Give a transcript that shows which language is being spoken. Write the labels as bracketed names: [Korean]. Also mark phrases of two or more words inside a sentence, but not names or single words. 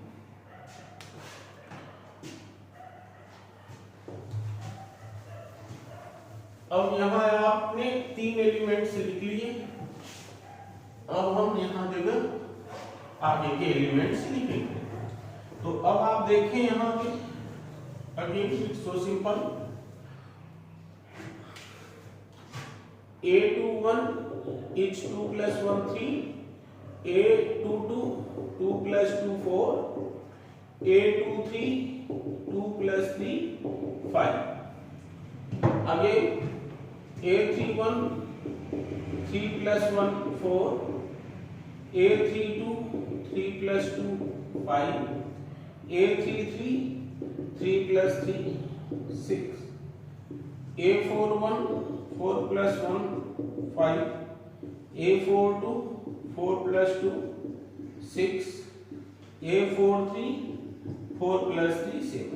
[Hindi] अब यहाँ आपने 3 एलिमेंट्स लिख लिए। अब हम यहाँ जगह आगे के एलिमेंट्स लिखेंगे। तो अब आप देखें यहाँ पे [English] again it's so simple. A21 is 2 + 1 3, A22 2 + 2 4, A23 2 + 3 5। Again A31 3 + 1 4, A32 3 + 2 5, A33 3 + 3 6, A41 4 + 1 5, A42 4 + 2 6, A43 4 + 3 7।